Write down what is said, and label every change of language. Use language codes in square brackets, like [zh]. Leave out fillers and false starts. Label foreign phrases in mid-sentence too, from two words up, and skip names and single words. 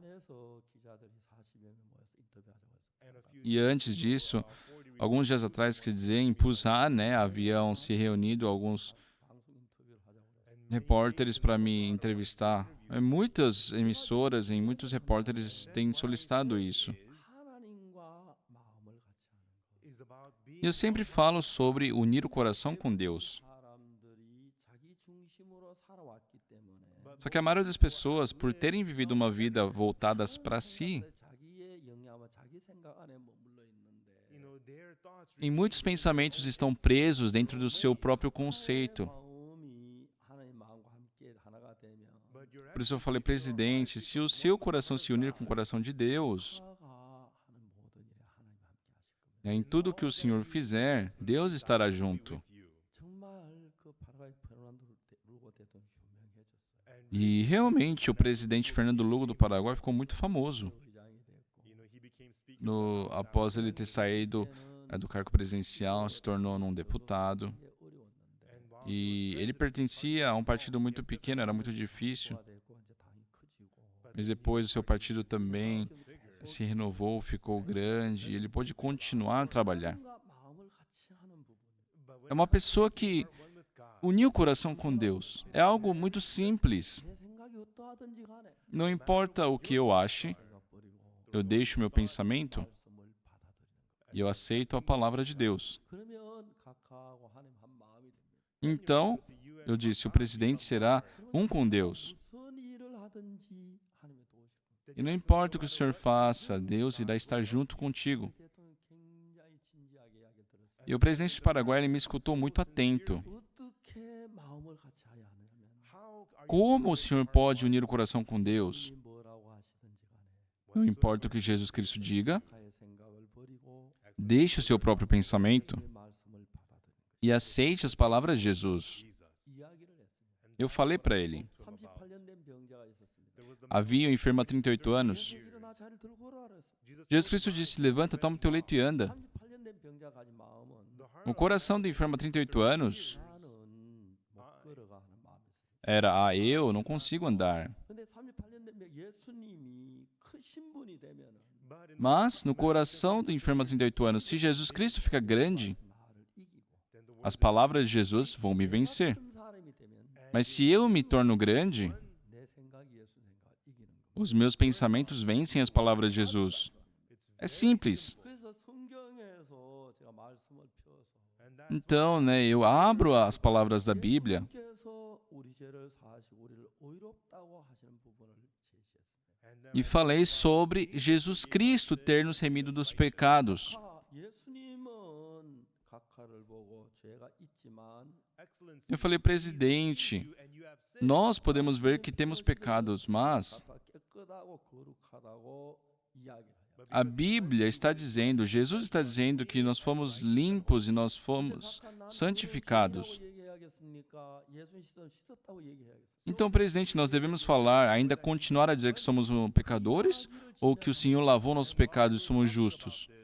[pt] E antes disso, alguns dias atrás, quer dizer, em Busan, né, haviam se reunido alguns repórteres para me entrevistar. Muitas emissoras e muitos repórteres têm solicitado isso. [ko] 하나님과 마음을 같이 하는 것. [pt] E eu sempre falo sobre unir o coração com Deus. [ko] 사람들이 자기 중심으로 살아왔기 때문에 [pt] Só que a maioria das pessoas, por terem vivido uma vida voltadas para si, [ko] 자기의 영향과 자기 생각 안에 머물러 있는데 [pt] em muitos pensamentos estão presos dentro do seu próprio conceito. [ko] 마음이 하나님 마음과 함께 하나가 되면 [pt] Por isso eu falei, presidente, se o seu coração se unir com o coração de Deus, [ko] 하는 모든 일에 하나님 함께 하실 겁니다. [pt] em tudo que o Senhor fizer, Deus estará junto. [ko] 정말 그 파라과이 페르난도 루고 대통령이 유명해졌어요. [pt] E realmente o presidente Fernando Lugo do Paraguai ficou muito famoso. [ko] 의장이 됐고 [pt] Após ele ter saído do cargo presidencial, se tornou um deputado. [ko] 이게 어려웠는데 [pt] E ele pertencia a um partido muito pequeno, era muito difícil. [ko] 되고 이제 당이 커지고 [pt] Mas depois o seu partido também se renovou, ficou grande e ele pôde continuar a trabalhar. [ko] 하나님과 마음을 같이 하는 부분. [pt] É uma pessoa que uniu o coração com Deus. É algo muito simples. [ko] 내 생각이 어떠하든지 간에 [pt] Não importa o que eu ache, [ko] 내가 버리고 [pt] eu deixo meu pensamento [ko] 말씀을 받아들이는 [pt] e eu aceito a palavra de Deus. [ko] 거. 그러면 각하하고 하나님 한 마음이 됩니다. [pt] Então, eu disse, o presidente será um com Deus. [ko] 무슨 일을 하든지 하나님의 도우실 겁니다. [pt] E não importa o que o Senhor faça, Deus irá estar junto contigo. [ko] 대통령 굉장히 진지하게 이야기 들었어요. [pt] E o presidente do Paraguai ele me escutou muito atento. [ko] 어떻게 마음을 같이 하야 하느냐면 [pt] Como o Senhor pode unir o coração com Deus? [ko] 주님이 뭐라고 하시든지 간에 [pt] Não importa o que Jesus Cristo diga, [ko] 각하의 생각을 버리고 [pt] deixe o seu próprio pensamento [ko] 주님의 말씀을 받아들이는 [pt] e aceite as palavras de Jesus. [ko] 거예요. 이야기를 했습니다. [pt] Eu falei para ele, [ko] 38년 된 병자가 있었습니다. [pt] havia um enfermo há 38 anos. [ko] 일어나 자리를 들고 오라 그랬어요. [pt] Jesus Cristo disse, levanta, toma o teu leito e anda. [ko] 38년 된 병자가 가진 마음은 [pt] O coração do enfermo há 38 anos [ko] 나는 못 걸어가 하는 마음이 있어요. [pt] era, eu não consigo andar. [ko] 근데 38년 된 예수님이 크신 분이 되면은 [pt] Mas, no coração do enfermo há 38 anos, se Jesus Cristo fica grande, [ko] 나를 이기고 [pt] as palavras de Jesus vão me vencer. [ko] 큰 사람이 되면 [pt] Mas se eu me torno grande, [ko] 내 생각이 예수 생각 이기는 거. [pt] os meus pensamentos vencem as palavras de Jesus. É simples. [ko] 그래서 성경에서 제가 말씀을 펴서 [pt] Então, eu abro as palavras da Bíblia [ko] 예수님께서 우리 죄를 사하시고 우리를 의롭다고 하시는 부분을 제시했습니다. [pt] e falei sobre Jesus Cristo ter nos remido dos pecados. [ko] 예수님은 각하를 보고 죄가 있지만 [pt] Eu falei, presidente, nós podemos ver que temos pecados, mas [ko] 각하 깨끗하고 거룩하다고 이야기해요. [pt] a Bíblia está dizendo, Jesus está dizendo que nós fomos limpos e nós fomos santificados. Então, presidente, nós devemos falar, ainda continuar a dizer que somos pecadores ou que o Senhor lavou nossos pecados e somos justos?